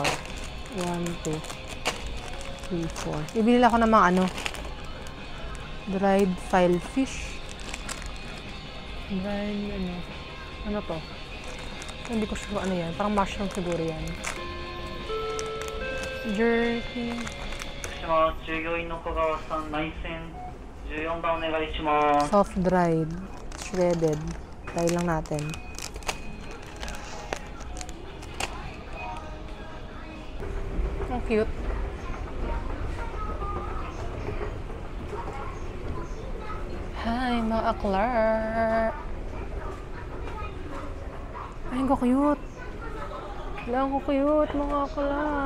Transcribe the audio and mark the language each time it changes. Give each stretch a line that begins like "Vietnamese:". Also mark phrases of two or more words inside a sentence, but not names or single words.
Filipino: 1, 2, 3, 4. Ibili ako ng mga
English: dried file fish.
Filipino: Dried ano to? Hindi ko sure ano yan. Parang mushroom siguro yan. Jerky.
Japanese: 従業員の小川さん、内線
English: Soft dried. Shredded.
Filipino: Try lang natin. Ang cute. Hi, mga aklar. Ay, ang cute. Ang cute, mga akla.